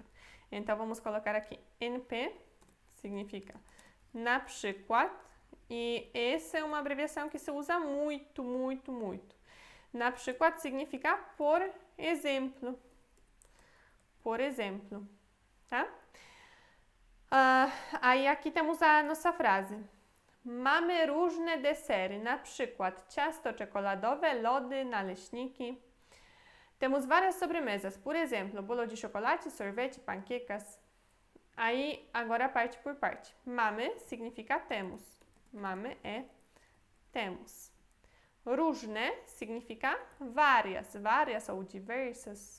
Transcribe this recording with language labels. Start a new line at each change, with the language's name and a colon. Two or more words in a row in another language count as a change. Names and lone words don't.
Portuguese: Então vamos colocar aqui. NP significa
Polish: na przykład.
Portuguese: E essa é uma abreviação que se usa muito, muito, muito.
Polish: Na przykład
Portuguese: significa por exemplo. Por exemplo, tá? Aí aqui temos a nossa frase.
Polish: Mamy różne desery, na przykład ciasto czekoladowe, lody, naleśniki.
Portuguese: Temos várias sobremesas, por exemplo, bolo de chocolate, sorvete, panquecas. Aí, agora parte por parte. Mamy significa temos. Mamy é temos. Różne significa várias, várias ou diversas.